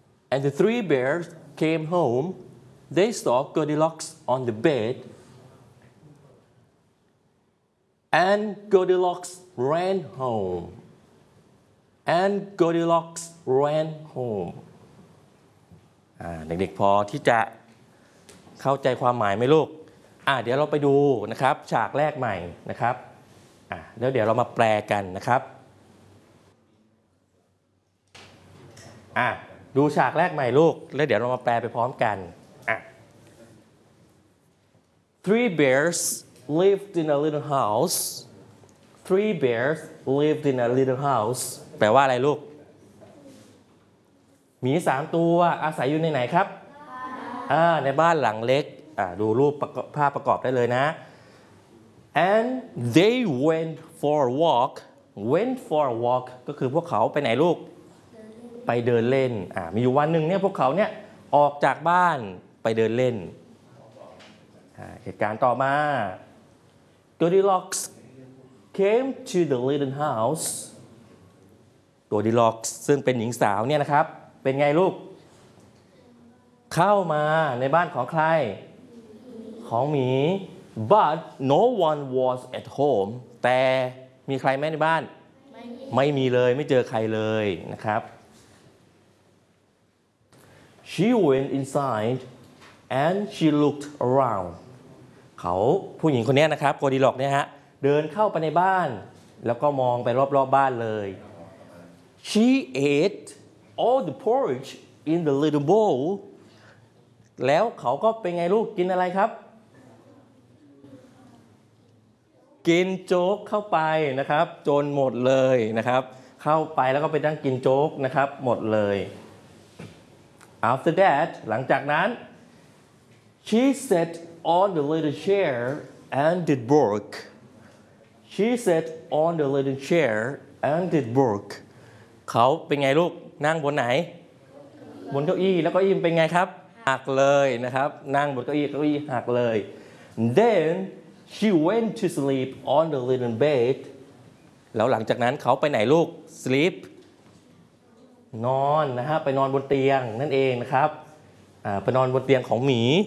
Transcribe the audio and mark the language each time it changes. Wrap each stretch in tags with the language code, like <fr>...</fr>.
<en>And the three bears came home. They saw Goldilocks on the bed. And Goldilocks ran home. And Goldilocks ran home.</en> <th>เด็กๆพอที่จะเข้าใจความหมายไหมลูกเดี๋ยวเราไปดูนะครับฉากแรกใหม่นะครับแล้วเดี๋ยวเรามาแปลกันนะครับ ดูฉากแรกใหม่ลูกแล้วเดี๋ยวเรามาแปลไปพร้อมกันอ่ะ</th> <en>Three bears lived in a little house. Three bears lived in a little house.</en> <th>แปลว่าอะไรลูกหมี3ตัวอาศัยอยู่ในไหนครับในบ้านหลังเล็กดูรูปภาพประกอบได้เลยนะ</th> <en>And they went for a walk. Went for a walk</en> <th>ก็คือพวกเขาไปไหนลูกไปเดินเล่นมีอยู่วันหนึ่งเนี่ยพวกเขาเนี่ยออกจากบ้านไปเดินเล่นเหตุการณ์ต่อมา</th> <en>Goldilocks came to the little house.</en> <th>Goldilocks ซึ่งเป็นหญิงสาวเนี่ยนะครับเป็นไงลูกเข้ามาในบ้านของใครของหมี</th> <en>but no one was at home</en> <th>แต่มีใครไหมในบ้าน ไม่มีเลยไม่เจอใครเลยนะครับ</th> <en>she went inside and she looked around</en> <th>เขาผู้หญิงคนนี้นะครับโกดีล็อกเนี่ยฮะเดินเข้าไปในบ้านแล้วก็มองไปรอบๆบ้านเลย</th> <en>she ate all the porridge in the little bowl</en> <th>แล้วเขาก็เป็นไงลูกกินอะไรครับกินโจ๊กเข้าไปนะครับจนหมดเลยนะครับเข้าไปแล้วก็ไปนั่งกินโจ๊กนะครับหมดเลย</th> <en>After that</en> <th>หลังจากนั้น</th> <en>She sat on the little chair and did work She sat on the little chair and did work</en> <th>เขาเป็นไงลูกนั่งบนไหนบนเก้าอี้แล้วก็ยิ้มเป็นไงครับหักเลยนะครับนั่งบนเก้าอี้หักเลย</th> <en>Then she went to sleep on the little bed</en> <th>แล้วหลังจากนั้นเขาไปไหนลูก sleep นอนนะฮะไปนอนบนเตียงนั่นเองนะครับไปนอนบนเตียงของหมี</th>